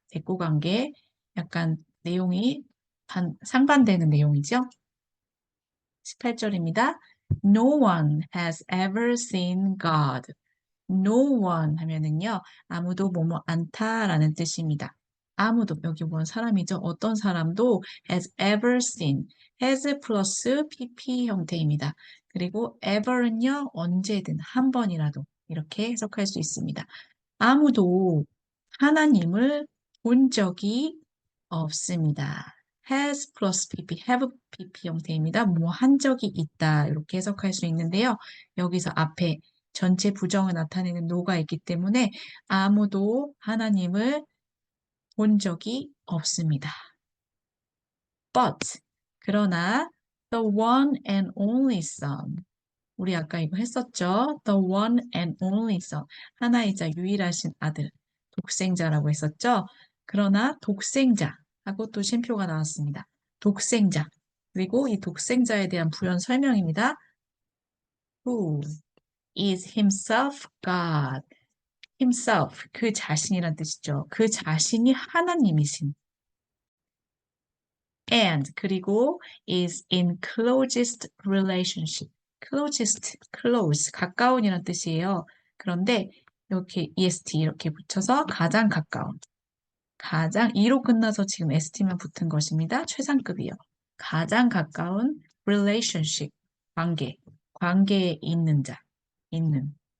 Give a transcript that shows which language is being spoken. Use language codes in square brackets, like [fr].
[ko] 대꾸 관계 약간 내용이 상반되는 내용이죠. 18절입니다. [en] No one has ever seen God. [ko] No one 하면은요, 아무도 뭐뭐 않다라는 뜻입니다. 아무도, 여기 본 사람이죠. 어떤 사람도 [en] has ever seen, [ko] has 플러스 pp 형태입니다. 그리고 ever은요, 언제든 한 번이라도 이렇게 해석할 수 있습니다. 아무도 하나님을 본 적이 없습니다. has 플러스 pp, have pp 형태입니다. 뭐 한 적이 있다 이렇게 해석할 수 있는데요. 여기서 앞에 전체 부정을 나타내는 no가 있기 때문에 아무도 하나님을 본 적이 없습니다. [en] But 그러나 the one and only son [ko] 우리 아까 이거 했었죠? [en] The one and only son [ko] 하나이자 유일하신 아들 독생자라고 했었죠? 그러나 독생자하고 또 쉼표가 나왔습니다. 독생자 그리고 이 독생자에 대한 부연 설명입니다. [en] Who is himself God himself, [ko] 그 자신이란 뜻이죠. 그 자신이 하나님이신. [en] And, 그리고 is in closest relationship. [ko] close, 가까운이란 뜻이에요. 그런데 이렇게 est 이렇게 붙여서 가장 가까운. 가장, e로 끝나서 지금 st만 붙은 것입니다. 최상급이요. 가장 가까운 relationship, 관계에 있는 자, 있는.